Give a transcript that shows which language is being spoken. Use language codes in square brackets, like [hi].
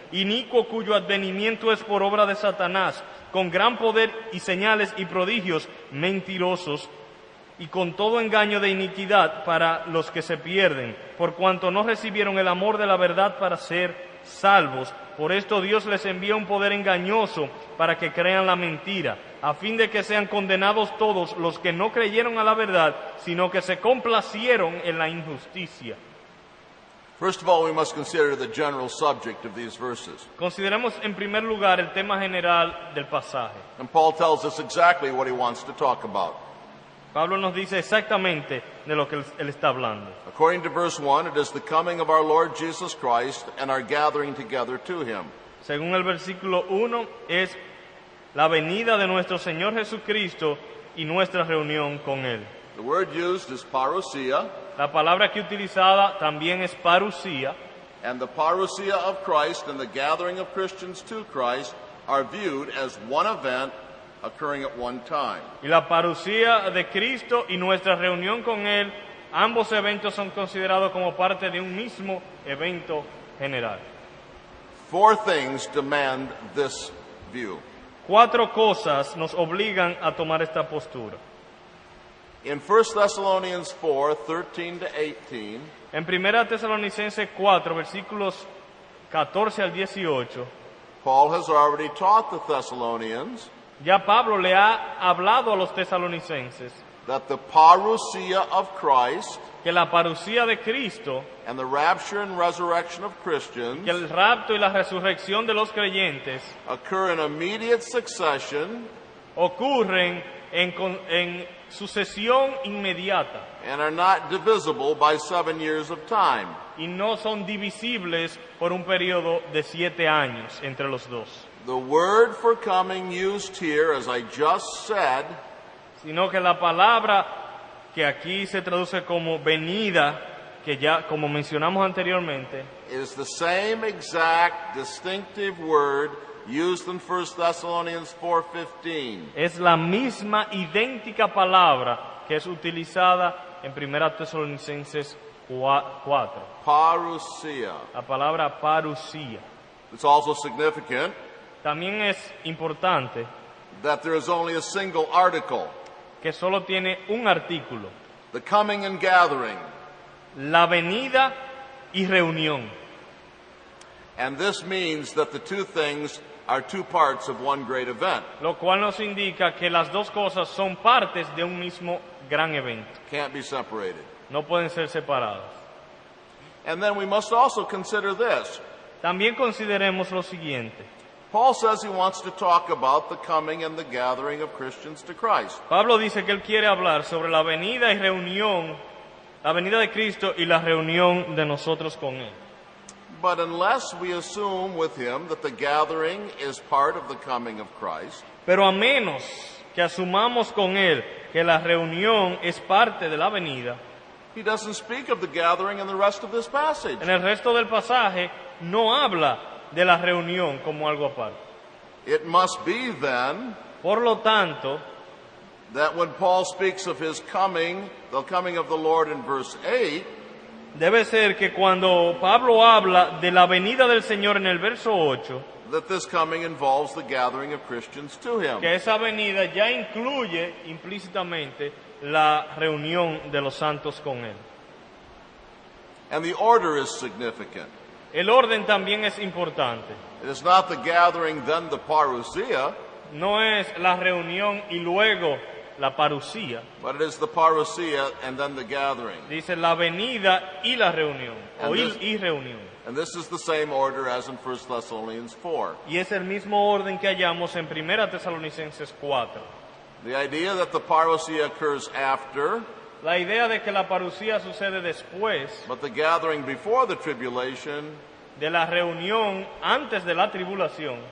[es] Inicuo cuyo advenimiento es por obra de Satanás, con gran poder y señales y prodigios mentirosos, y con todo engaño de iniquidad para los que se pierden, por cuanto no recibieron el amor de la verdad para ser salvos. Por esto Dios les envía un poder engañoso para que crean la mentira, a fin de que sean condenados todos los que no creyeron a la verdad, sino que se complacieron en la injusticia. [en] First of all, we must consider the general subject of these verses. [es] Consideremos en primer lugar el tema general del pasaje. [en] And Paul tells us exactly what he wants to talk about. [es] Pablo nos dice exactamente de lo que él está hablando. [en] According to verse 1, it is the coming of our Lord Jesus Christ and our gathering together to him. [es] Según el versículo 1, es la venida de nuestro Señor Jesucristo y nuestra reunión con Él. [en] The word used is parousia, [es] La palabra aquí utilizada también es parusía, [en] and the parousia of Christ and the gathering of Christians to Christ are viewed as one event occurring at one time. [es] y la parusía de Cristo y nuestra reunión con Él, ambos eventos son considerados como parte de un mismo evento general. [en] Four things demand this view. [es] 4 cosas nos obligan a tomar esta postura. [en] In 1 Thessalonians 4, 13 to 18, [es] En 1 Tesalonicenses 4, versículos 14 al 18, [en] Paul has already taught the Thessalonians [es] ya Pablo le ha hablado a los tesalonicenses [en] that the parousia of Christ [es] que la parusía de Cristo, [en] and the rapture and resurrection of [es] que [en] Christians [es] el rapto y la resurrección de los creyentes [en] occur in immediate succession [es] ocurren en sucesión inmediata [en] and are not divisible by 7 years of time. [es] y no son divisibles por un periodo de 7 años entre los dos, [en] The word for coming used here, as I just said, [es] sino que la palabra que aquí se traduce como venida, que ya como mencionamos anteriormente, [en] is the same exact distinctive word used in 1 Thessalonians 4:15. [es] es la misma idéntica palabra que es utilizada en 1 Tesalonicenses 4, [en] Parousia. [es] la palabra parusía. [en] It's also significant [es] También es importante [en] that there is only a single article, [es] que solo tiene un artículo, [en] the coming and gathering. [es] la venida y reunión. [en] And this means that the two things are two parts of one great event. [es] Lo cual nos indica que las dos cosas son partes de un mismo gran evento. [en] Can't be separated. [es] No pueden ser separadas. [en] And then we must also consider this. [es] También consideremos lo siguiente. [en] Paul says he wants to talk about the coming and the gathering of Christians to Christ. [es] Pablo dice que él quiere hablar sobre la venida y reunión, la venida de Cristo y la reunión de nosotros con Él. [en] But unless we assume with him that the gathering is part of the coming of Christ, [es] Pero a menos que asumamos con Él que la reunión es parte de la venida, [en] he doesn't speak of the gathering in the rest of this passage. [es] en el resto del pasaje no habla de la reunión como algo aparte. [en] It must be then [es] Por lo tanto, [en] that when Paul speaks of his coming, the coming of the Lord in verse 8, [es] debe ser que cuando Pablo habla de la venida del Señor en el verso 8, [en] that this coming involves the gathering of Christians to him. [es] que esa venida ya incluye implícitamente la reunión de los santos con Él. [en] And the order is significant. [es] El orden también es importante. [en] It is not the gathering, then the parousia, [es] No es la reunión y luego la parusía. [en] but it is the parousia and then the gathering. [es] Dice la venida y la reunión, o [en] And this- [es] y reunión. [en] And this is the same order as in 1 Thessalonians 4. [es] Y es el mismo orden que hallamos en 1 Tesalonicenses 4. [en] The idea that the parousia occurs after, [es] La idea de que la parusía sucede después [en] but the gathering before the tribulation [es] de la reunión antes de la tribulación